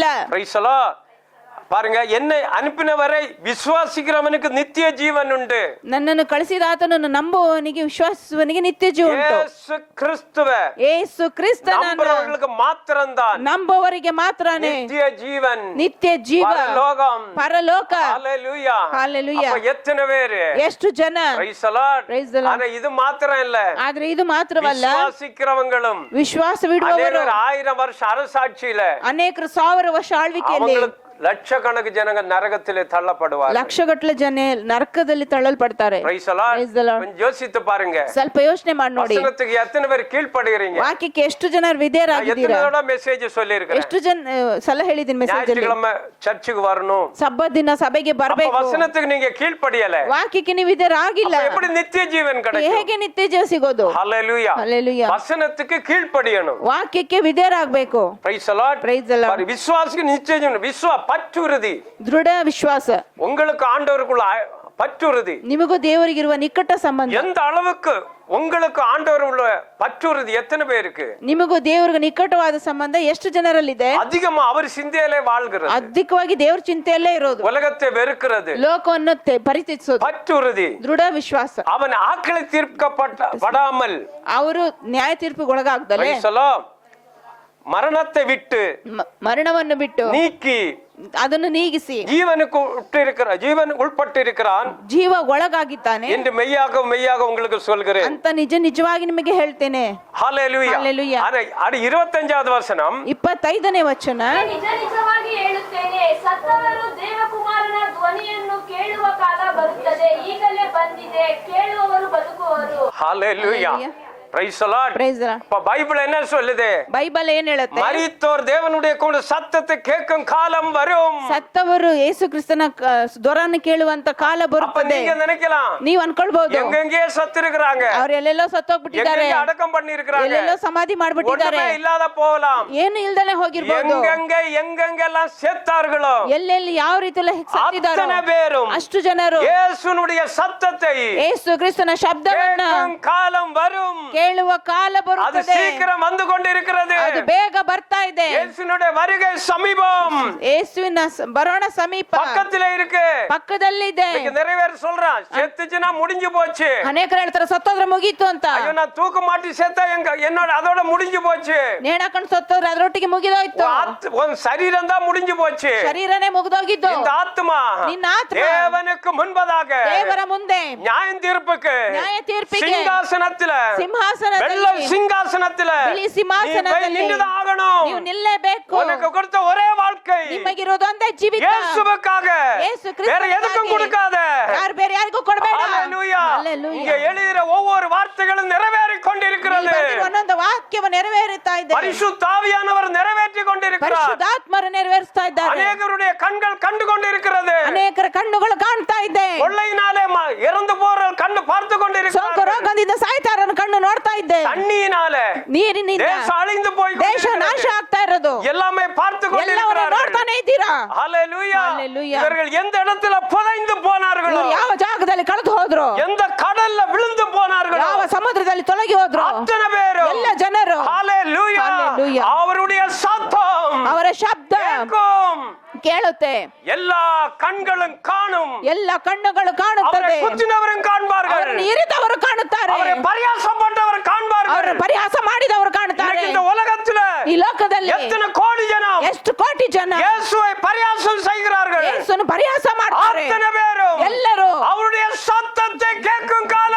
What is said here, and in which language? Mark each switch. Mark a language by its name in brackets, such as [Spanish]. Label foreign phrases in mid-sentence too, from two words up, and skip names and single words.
[English] Praise the Lord. [Tamil] பாருங்க, என்னை அனுப்பினவரை விசுவாசிக்கிறவனுக்கு நித்திய ஜீவன் உண்டு. [Kannada] ನನ್ನನ್ನು ಕಳಿಸಿದ ಆತನನ್ನು ನಂಬುವವನಿಗೆ ವಿಶ್ವಾಸಿಸುವವನಿಗೆ ನಿತ್ಯ ಜೀವ ಉಂಟು. ಯೇಸು ಕ್ರಿಸ್ತುವೆ, ಯೇಸು ಕ್ರಿಸ್ತನನ್ನು ನಂಬುವವರಿಗೆ ಮಾತ್ರಂதான், ನಂಬುವವರಿಗೆ ಮಾತ್ರನೇ [Tamil] நித்திய ஜீவன், [Kannada] ನಿತ್ಯ ಜೀವ, [Tamil] பரலோகம், [Kannada] ಪರಲೋಕ. [Tamil] ஹல்லேலூயா. [Kannada] ಹಲ್ಲೆಲೂಯಾ. [Tamil] அப்ப எத்தனை பேரு? [Kannada] ಎಷ್ಟು ಜನ? [English] Praise the Lord. Praise the Lord. [Tamil] ஆனா இது மாத்திரம் இல்ல, [Kannada] ಆದ್ರೆ ಇದು ಮಾತ್ರವಲ್ಲ, [Tamil] விசுவாசிக்கிறவங்களும் [Kannada] ವಿಶ್ವಾಸವಿಡುವವರು [Tamil] 1000 வருஷம் அரசாட்சியில, [Kannada] ಅನೇಕರು 1000 ವರ್ಷ ಆಳ್ವಿಕೆಯಲ್ಲಿ [Tamil] அவங்களுக்கு லட்சக்கணக்கு ஜனங்க நரகத்திலே தள்ளப்படுவார். [Kannada] ಲಕ್ಷಗಟ್ಟಲೆ ಜನ ನರಕದಲ್ಲಿ ತಳ್ಳಲ್ಪಡ್ತಾರೆ. [English] Praise the Lord. Praise the Lord. [Tamil] கொஞ்சம் யோசித்து பாருங்க, [Kannada] ಸ್ವಲ್ಪ ಯೋಚನೆ ಮಾಡಿ ನೋಡಿ, [Tamil] வசனத்துக்கு எத்தனை பேர் கீழ்ப்படுகிறீங்க? [Kannada] ವಾಕ್ಯಕ್ಕೆ ಎಷ್ಟು ಜನ ವಿಧೇಯರಾಗಿದ್ದೀರಾ? [Tamil] எத்தனை தடவை மெசேஜ் சொல்லி இருக்கிறேன், [Kannada] ಎಷ್ಟು ಜನ ಸಲ ಹೇಳಿದೀನಿ ಮೆಸೇಜ್ ಅಲ್ಲಿ, [Tamil] ஞாயிற்றுக்கிழமை சர்ச்சுக்கு வரணும், [Kannada] ಸಬ್ಬತ್ ದಿನ ಸಭೆಗೆ [Tamil] அப்ப [Kannada] ಬರಬೇಕು. [Tamil] வசனத்துக்கு நீங்க கீழ்ப்படியல, [Kannada] ವಾಕ್ಯಕ್ಕೆ ನೀವು ವಿಧೇಯರಾಗಿಲ್ಲ, [Tamil] அப்ப எப்படி நித்திய ஜீவன் கிடைக்கும்? [Kannada] ಹೇಗೆ ನಿತ್ಯ ಜೀವ ಸಿಗೋದು? [Tamil] ஹல்லேலூயா. [Kannada] ಹಲ್ಲೆಲೂಯಾ. [Tamil] வசனத்துக்கு கீழ்ப்படியணும். [Kannada] ವಾಕ್ಯಕ್ಕೆ ವಿಧೇಯರಾಗಬೇಕು. [English] Praise the Lord. Praise the Lord. [Tamil] விசுவாசிக்கு நித்திய ஜீவன், பற்றுறுதி. [Kannada] ದೃಢ ವಿಶ್ವಾಸ. [Tamil] உங்களுக்கு ஆண்டவருக்குள்ள பற்றுறுதி, [Kannada] ನಿಮಗೂ ದೇವರಿಗಿರುವ ನಿಕಟ ಸಂಬಂಧ. [Tamil] எந்த அளவுக்கு உங்களுக்கு ஆண்டவர் உள்ள பற்றுறுதி எத்தனை பேருக்கு? [Kannada] ನಿಮಗೂ ದೇವರಿಗೆ ನಿಕಟವಾದ ಸಂಬಂಧ ಎಷ್ಟು ಜನರಲ್ಲಿದೆ? [Tamil] அதிகமா அவர் சிந்தையிலே வாழ்கிறது, [Kannada] ಅಧಿಕವಾಗಿ ದೇವರ ಚಿಂತೆಯಲ್ಲೇ ಇರೋದು, [Tamil] உலகத்தை வெறுக்கிறது, [Kannada] ಲೋಕವನ್ನು ಪರಿತ್ಯಜಿಸೋದು. [Tamil] பற்றுறுதி. [Kannada] ದೃಢ ವಿಶ್ವಾಸ. [Tamil] அவன் ஆக்களை தீர்க்கப்படாமல், [Kannada] ಅವರು ನ್ಯಾಯ ತೀರ್ಪಿಗೆ ಒಳಗಾಗದಲೇ, [Tamil] மரணத்தை விட்டு [Kannada] ಮರಣವನ್ನು ಬಿಟ್ಟು [Tamil] நீக்கி [Kannada] ಅದನ್ನು ನೀಗಿಸಿ [Tamil] ஜீவன் உட்பட்டிருக்கிறான் [Kannada] ಜೀವ ಒಳಗಾಗಿದ್ದಾನೆ [Tamil] என்று மெய்யாக உங்களுக்கு சொல்கிறேன் [Kannada] ಅಂತ ನಿಜವಾಗಿ ನಿಮಗೆ ಹೇಳ್ತೇನೆ. [Tamil] ஹல்லேலூயா. ஹல்லேலூயா. அது 25வது வசனம், [Kannada] 25ನೇ ವಚನ. ನಿಜ ನಿಜವಾಗಿ ಹೇಳುತ್ತೇನೆ, ಸತ್ತವರು ದೇವಕುಮಾರನ ಧ್ವನಿಯನ್ನು ಕೇಳುವ ಕಾಲ ಬರುತ್ತದೆ, ಈಗಲೇ ಬಂದಿದೆ, ಕೇಳುವವರು ಬದುಕುವರು. [Tamil] ஹல்லேலூயா. [English] Praise the Lord. Praise the Lord. [Tamil] அப்ப பைபிள் என்ன சொல்லுது? [Kannada] ಬೈಬಲ್ ಏನ್ ಹೇಳುತ್ತೆ? [Tamil] மரித்தோர் தேவனுடைய சத்தத்தை கேட்கும் காலம் வரும். [Kannada] ಸತ್ತವರು ಯೇಸು ಕ್ರಿಸ್ತನ ಧ್ವರನ್ನು ಕೇಳುವಂತ ಕಾಲ ಬರುತ್ತದೆ. [Tamil] நீங்க நினைக்கலாம், [Kannada] ನೀವು ಅನ್ಕೊಳ್ಬಹುದು, [Tamil] எங்கெங்கே ಸತ್ತಿருக்கிறாங்க, [Kannada] ಅವ್ರು ಎಲ್ಲೆಲ್ಲೋ ಸತ್ತೋಗ್ಬಿಟ್ಟಿದ್ದಾರೆ, [Tamil] எங்கெங்கே அடக்கம் பண்ணிருக்கிறாங்க, [Kannada] ಎಲ್ಲೆಲ್ಲೋ ಸಮಾಧಿ ಮಾಡ್ಬಿಟ್ಟಿದ್ದಾರೆ, [Tamil] ஒண்ணுமே இல்லாத போகலாம், [Kannada] ಏನು ಇಲ್ದಲೆ ಹೋಗಿರ್ಬೋದು. [Tamil] எங்கெங்கெல்லாம் செத்தார்களோ, [Kannada] ಎಲ್ಲೆಲ್ಲಿ ಯಾವ ರೀತಿಯಲ್ಲಿ ಸತ್ತಿದ್ದಾರೋ [Tamil] அத்தனை பேரும் [Kannada] ಅಷ್ಟು ಜನರು [Tamil] இயேசுனுடைய சத்தத்தை [Kannada] ಯೇಸು ಕ್ರಿಸ್ತನ ಶಬ್ದವನ್ನ [Tamil] கேட்கும் காலம் வரும். [Kannada] ಕೇಳುವ ಕಾಲ [Tamil] அது [Kannada] ಬರುತ್ತದೆ. [Tamil] சீக்கிரம் வந்து கொண்டிருக்கிறது. [Kannada] ಅದು ಬೇಗ ಬರ್ತಾ ಇದೆ. [Tamil] இயேசுனுடைய வருகை சமீபம், [Kannada] ಯೇಸುವಿನ ಬರೋಣ ಸಮೀಪ, [Tamil] பக்கத்திலே இருக்கு, [Kannada] ಪಕ್ಕದಲ್ಲಿದೆ. [Tamil] நிறைவேற சொல்றான். செத்துச்சுனா முடிஞ்சு போச்சு. [Kannada] ಅನೇಕರು ಹೇಳ್ತಾರೆ ಸತ್ತೋದ್ರೆ ಮುಗೀತು ಅಂತ. [Tamil] ஐயோ, நான் தூக்கு மாட்டி செத்தா என்னோட அதோட முடிஞ்சு போச்சு. [Kannada] ನೇಣಾಕೊಂಡು ಸತ್ತೋದ್ರೆ ಅದರೊಟ್ಟಿಗೆ ಮುಗಿದೋಯ್ತು. [Tamil] உன் சரீரம் தான் முடிஞ்சு போச்சு. [Kannada] ಶರೀರನೇ ಮುಗಿದೋಗಿದ್ದು. [Tamil] இந்த ஆத்மா [Kannada] ನಿನ್ನ ಆತ್ಮ [Tamil] தேவனுக்கு முன்பதாக [Kannada] ದೇವರ ಮುಂದೆ [Tamil] நியாய தீர்ப்புக்கு சிங்காசனத்துல வெள்ளை சிங்காசனத்துல [Kannada] ಬಿಳಿ ಸಿಂಹಾಸನದಲ್ಲಿ [Tamil] நின்றுதான் ஆகணும். [Kannada] ನೀವು ನಿಲ್ಲೇಬೇಕು. [Tamil] உனக்கு கொடுத்த ஒரே வாழ்க்கை [Kannada] ನಿಮಗಿರೋದು ಒಂದೇ ಜೀವಿತ, [Tamil] இயேசுவுக்காக, [Kannada] ಯೇಸು [Tamil] வேற [Kannada] ಕ್ರಿಸ್ತನಿಗಾಗಿ. [Tamil] எதுக்கும் கொடுக்காத. [Kannada] ಯಾರು ಬೇರೆ ಯಾರಿಗೂ ಕೊಡಬೇಡ. [Tamil] ஹல்லேலூயா. [Kannada] ಹಲ್ಲೆಲೂಯಾ. [Tamil] இங்க எழுதிற ஒவ்வொரு வார்த்தைகளும் நிறைவேறிக் கொண்டிருக்கிறது. [Kannada] ಒಂದೊಂದು ವಾಕ್ಯವು ನೆರವೇರುತ್ತಾ ಇದೆ. [Tamil] பரிசுத்த ஆவியானவர் நிறைவேற்றிக் கொண்டிருக்கிறார். [Kannada] ಪರಿಶುದ್ಧಾತ್ಮರು ನೆರವೇರಿಸ್ತಾ ಇದ್ದಾರೆ. [Tamil] அநேகருடைய கண்கள் கண்டு கொண்டிருக்கிறது. [Kannada] ಅನೇಕರ ಕಣ್ಣುಗಳು ಕಾಣ್ತಾ ಇದೆ. [Tamil] கொள்ளையினாலே இறந்து போற கண்ணு பார்த்து [Kannada] ಸೋಂಕು [Tamil] கொண்டிருக்கிறார். [Kannada] ರೋಗದಿಂದ ಸಾಯ್ತಾರನ್ನ ಕಣ್ಣು ನೋಡ್ತಾ ಇದೆ. [Tamil] தண்ணியினாலே [Kannada] ನೀರಿನಿಂದ [Tamil] தேசம் அழிந்து போய் [Kannada] ದೇಶ ನಾಶ ಆಗ್ತಾ ಇರೋದು [Tamil] எல்லாமே பார்த்து [Kannada] ಎಲ್ಲವನ್ನೂ [Tamil] கொண்டிருக்கிறார்கள். [Kannada] ನೋಡ್ತಾನೆ ಇದ್ದೀರಾ? [Tamil] ஹல்லேலூயா. ஹல்லேலூயா. இவர்கள் எந்த இடத்துல புதைந்து போனார்களோ, [Kannada] ಇವ್ರು ಯಾವ ಜಾಗದಲ್ಲಿ ಕಳೆದು ಹೋದ್ರು, [Tamil] எந்த கடல்ல விழுந்து போனார்களோ, [Kannada] ಯಾವ ಸಮುದ್ರದಲ್ಲಿ ತೊಲಗಿ ಹೋದ್ರು, [Tamil] அத்தனை பேரும் [Kannada] ಎಲ್ಲ ಜನರು [Tamil] ஹல்லேலூயா ஹல்லேலூயா. அவருடைய சத்தம் [Kannada] ಅವರ ಶಬ್ದ [Tamil] கேட்கும். [Kannada] ಕೇಳುತ್ತೆ. [Tamil] எல்லா கண்களும் காணும். [Kannada] ಎಲ್ಲ ಕಣ್ಣುಗಳು [Tamil] அவரை [Kannada] ಕಾಣುತ್ತದೆ. [Tamil] குத்தினவரும் காண்பார்கள். [Kannada] ಅವರನ್ನು ಇರಿದವರು ಕಾಣುತ್ತಾರೆ. [Tamil] அவரை பரியாசம் பண்றவர் காண்பார்கள். [Kannada] ಅವರನ್ನು ಪರಿಹಾಸ ಮಾಡಿದವರು ಕಾಣುತ್ತಾರೆ. [Tamil] இன்னைக்கு இந்த உலகத்துல [Kannada] ಈ ಲೋಕದಲ್ಲಿ [Tamil] எத்தனை கோடி ஜனம் [Kannada] ಎಷ್ಟು ಕೋಟಿ ಜನ [Tamil] இயேசுவை பரியாசம் செய்கிறார்கள். [Kannada] ಯೇಸುವನ್ನು ಪರಿಹಾಸ ಮಾಡ್ತಾರೆ. [Tamil] அத்தனை பேரும் [Kannada] ಎಲ್ಲರೂ [Tamil] அவருடைய சத்தத்தை கேட்கும் காலம் வரும்.